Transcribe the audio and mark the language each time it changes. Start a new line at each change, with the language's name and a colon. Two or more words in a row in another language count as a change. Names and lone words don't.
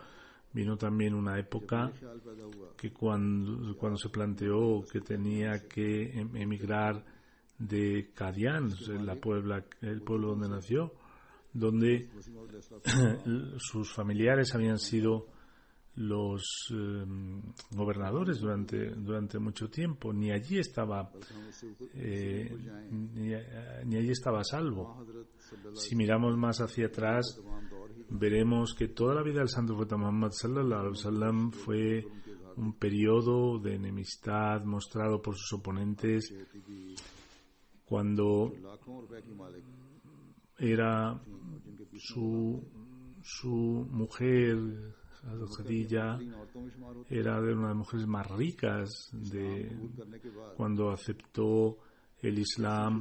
Spanish: Vino también una época que cuando se planteó que tenía que emigrar de Qadian, el pueblo donde nació, donde sus familiares habían sido los gobernadores durante mucho tiempo. Ni allí estaba ni allí estaba a salvo. Si miramos más hacia atrás, veremos que toda la vida del Santo Profeta Muhammad
Arabic: صلى الله عليه وسلم
Spanish: fue un periodo de enemistad mostrado por sus oponentes. Cuando era su mujer, Khadija, era de una de las mujeres más ricas cuando aceptó el Islam.